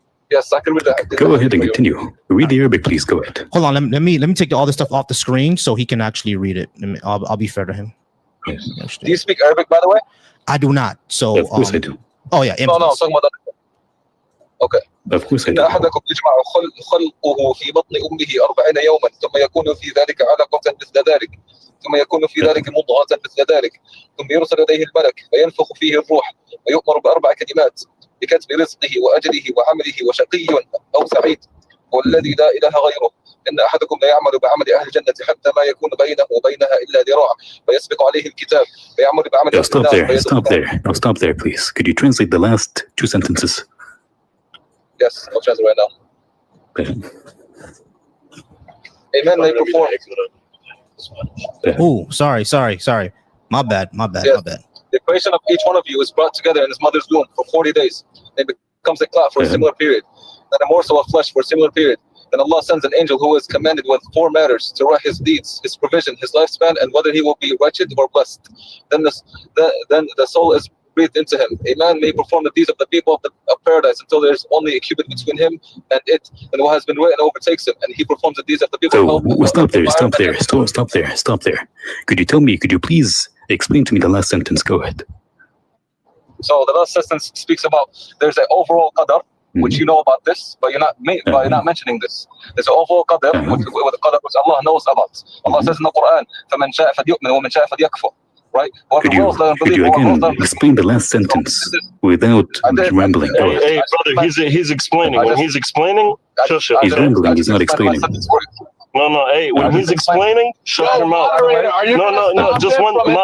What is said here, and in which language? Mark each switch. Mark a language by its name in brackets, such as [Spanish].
[English] Yes, I can read that. Go ahead and continue. Read the Arabic, please. Go ahead. Hold on. Let me take all this stuff off the screen so he can actually read it. I'll be fair to him. Yes. Do you speak Arabic, by the way? I do not. So of course I do. Oh yeah. No, I'm talking about that. Okay. Of course I do. [Arabic] إن أحدكم يجمع خلقه في بطن أمه 40 يوما ثم يكون في ذلك علقة مثل ذلك ثم يكون في ذلك مضغة مثل ذلك ثم يرسل إليه الملك فينفخ فيه الروح ويؤمر ب4 كلمات بكتب رزقه وأجله وعمله وشقي أو سعيد والذي لا إله غيره إن أحدكم لا يعمل بعمل أهل الجنة حتى ما يكون بينه وبينها إلا ذراع فيسبق عليه الكتاب فيعمل بعمل أهل النار. [English] Stop there, please. Could you translate the last 2 sentences? Yes, I'll translate right now. Amen. They perform. Oh, sorry. My bad. Yes. The creation of each one of you is brought together in his mother's womb for 40 days. It becomes a clot for a similar period, and a morsel of flesh for a similar period. then Allah sends an angel who is commanded with 4 matters to write his deeds, his provision, his lifespan, and whether he will be wretched or blessed. Then the soul is breathed into him. A man may perform the deeds of the people of paradise until there is only a cubit between him and it, and what has been written overtakes him, and he performs the deeds of the people. So stop there. Could you please explain to me the last sentence? Go ahead. So the last sentence speaks about there's an overall qadar, which you know about this, but you're not mentioning this. There's an overall qadar, which Allah knows about. Allah says in the Quran, [Arabic] فَمَنْ شَاءَ فَلْيُؤْمِنْ وَمَنْ شَاءَ فَلْيَكْفُرْ. [English] Right? Could you again explain the last sentence without rambling? Hey, brother, he's explaining. When he's explaining, shush him. He's rambling. He's not explaining. No. Hey, when he's explaining, shut your mouth. No. Just one.